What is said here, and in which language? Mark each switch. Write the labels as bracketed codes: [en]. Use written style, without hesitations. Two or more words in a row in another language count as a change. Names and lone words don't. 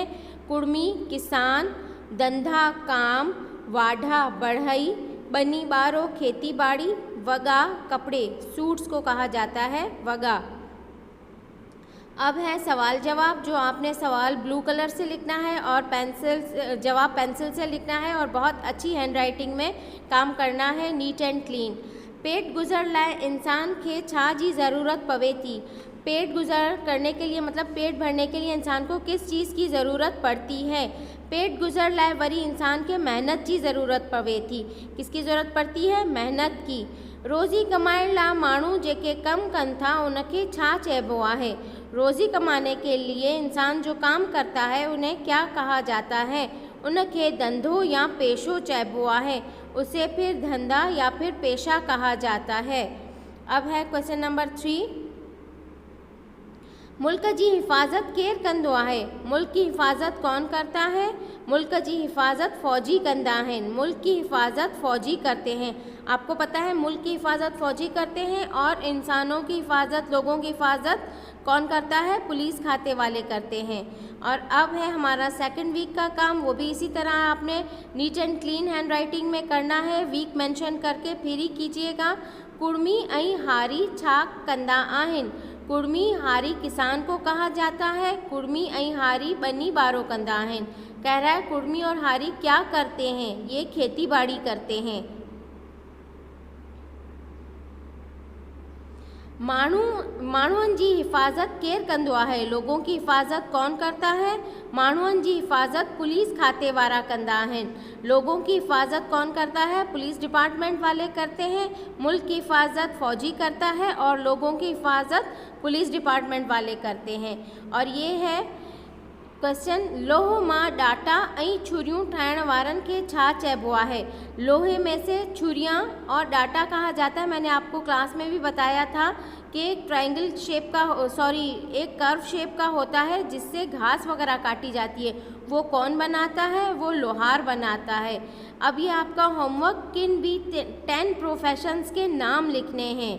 [ur] کُڑمی کسان، دھندا کام، واڈھا بڑھئی, [sd] बनी बारो [ur] کھیتی باڑی، وگا کپڑے، سوٹس کو کہا جاتا ہے وگا. اب ہے سوال جواب، جو آپ نے سوال [en] blue color [ur] سے لکھنا ہے اور جواب پنسل سے لکھنا ہے اور بہت اچھی ہینڈ رائٹنگ میں کام کرنا ہے, [en] neat and clean. [sd] पेट गुज़र लाइ इंसान के छा जी ज़रूरत पवे थी। [ur] پیٹ گزر کرنے کے لیے مطلب پیٹ بھرنے کے لیے انسان کو کس چیز کی ضرورت پڑتی ہے. [sd] पेट गुज़र लाइ वरी इंसान के मेहनत की ज़रूरत पवे थी। [ur] کس کی ضرورت پڑتی ہے؟ محنت کی. [sd] रोज़ी कमाइण लाइ माण्हू जेके कम कनि था उनखे छा चइबो आहे। [ur] روزی کمانے کے لیے انسان جو کام کرتا ہے انہیں کیا کہا جاتا ہے? [sd] उनके धंधो या पेशो चइबो आहे। [ur] اسے پھر دھندا یا پھر پیشہ کہا جاتا ہے. اب ہے [en] question number [sd] 3। मुल्क की हिफाजत केर कंदो आहे? [ur] ملک کی حفاظت کون کرتا ہے? [sd] मुल्क की हिफाजत फ़ौजी कंदा आहिनि। [ur] ملک کی حفاظت فوجی کرتے ہیں۔ آپ کو پتہ ہے ملک کی حفاظت فوجی کرتے ہیں اور انسانوں کی حفاظت، لوگوں کی حفاظت کون کرتا ہے? پولیس کھاتے والے کرتے ہیں۔ اور اب ہے ہمارا [en] second week [ur] کا کام، وہ بھی اسی طرح آپ نے [en] neat and clean handwriting [ur] میں کرنا ہے. [en] week mention [ur] کر کے پھر ہی کیجیے گا. [sd] कुड़मी ऐं हारी छा कंदा आहिनि? कुड़मी हारी [ur] کسان کو کہا جاتا ہے. [sd] कुड़मी ऐं हारी बनी बारो कंदा आहिनि। [ur] کہہ رہا ہے کُڑمی اور ہاری کیا کرتے ہیں? یہ کھیتی باڑی کرتے ہیں. [sd] माण्हुनि जी हिफ़ाज़त केरु कंदो आहे? [ur] لوگوں کی حفاظت کون کرتا ہے? [sd] माण्हुनि जी हिफ़ाज़त पुलिस खाते वारा कंदा आहिनि। [ur] لوگوں کی حفاظت کون کرتا ہے? [en] police department [ur] والے کرتے ہیں. ملک کی حفاظت فوجی کرتا ہے اور لوگوں کی حفاظت [en] police department [ur] والے کرتے ہیں. اور یہ ہے کوئسچن, [sd] लोह मां डाटा ऐं छुरियूं ठाहिण वारनि खे छा चइबो आहे? [ur] لوہے میں سے چھریاں اور ڈاٹا کہا جاتا ہے. میں نے آپ کو کلاس میں بھی بتایا تھا کہ ایک [en] triangle shape [ur] کا ایک [en] curve shape [ur] کا ہوتا ہے جس سے گھاس وغیرہ کاٹی جاتی ہے. وہ کون بناتا ہے؟ وہ لوہار بناتا ہے. اب یہ آپ کا ہوم ورک، کن بھی 10 پروفیشنز کے نام لکھنے ہیں.